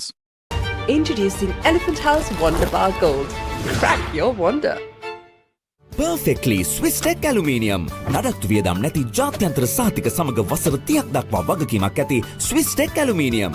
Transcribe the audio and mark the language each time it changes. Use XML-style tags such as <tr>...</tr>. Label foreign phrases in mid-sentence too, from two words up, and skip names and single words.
<en>Introducing Elephant House Wonder Bar Gold. Crack your wonder. Perfectly Swiss Tech Aluminium.</en> <si>නඩත්තු වියදම් නැති ජාත්‍යන්තර සහතික සමග වසර 30ක් දක්වා වගකීමක් ඇති Swiss Tech Aluminium.</si>